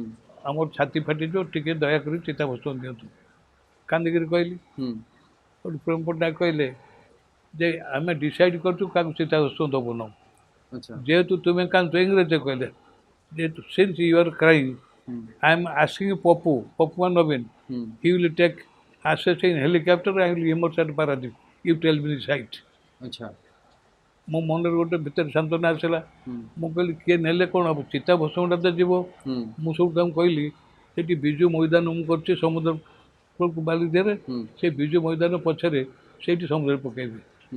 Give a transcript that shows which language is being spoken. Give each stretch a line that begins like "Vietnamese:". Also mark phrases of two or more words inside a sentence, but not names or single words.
Odia: ଆମର ଛାତି ଫାଟିଯିବ, ଟିକେ ଦୟାକରି ଚିତାଭସ୍ମ ଦିଅନ୍ତୁ। କାନ୍ଦିକିରି କହିଲି। ହୁଁ ସେଠୁ ପ୍ରେମ ପଟ୍ଟନାୟକ କହିଲେ ଯେ ଆମେ ଡିସାଇଡ଼୍ କରିଛୁ କାହାକୁ ଚିତାଭସ୍ମ ଦେବୁନୁ। ଆଚ୍ଛା ଯେହେତୁ ତୁମେ କାନ୍ଦୁଛ, ଇଂରେଜରେ କହିଲେ, ଯେହେତୁ
English: since you are crying,
Odia: ହୁଁ
English: I am asking ପପୁ ନବୀନ,
Odia: ହୁଁ
English: he will take access in helicopter and will immerse at Paradip. You tell me the site.
Odia: ଆଚ୍ଛା ମୋ ମନରେ ଗୋଟେ ଭିତରେ ସାନ୍ତ୍ୱନା ଆସିଲା। ହୁଁ ମୁଁ କହିଲି କିଏ ନେଲେ କ'ଣ ହେବ, ଚିତାଭସ୍ମଟା ତ ଯିବ। ହୁଁ ମୁଁ ସବୁ ତାଙ୍କୁ କହିଲି ସେଠି ବିଜୁ ମଇଦାନ ମୁଁ କରିଛି ସମୁଦ୍ର କୂଳକୁ ବାଲି ଦେହରେ, ହୁଁ ସେ ବିଜୁ ମଇଦାନ ପଛରେ ସେଇଠି ସମୁଦ୍ରରେ ପକାଇବି। ହୁଁ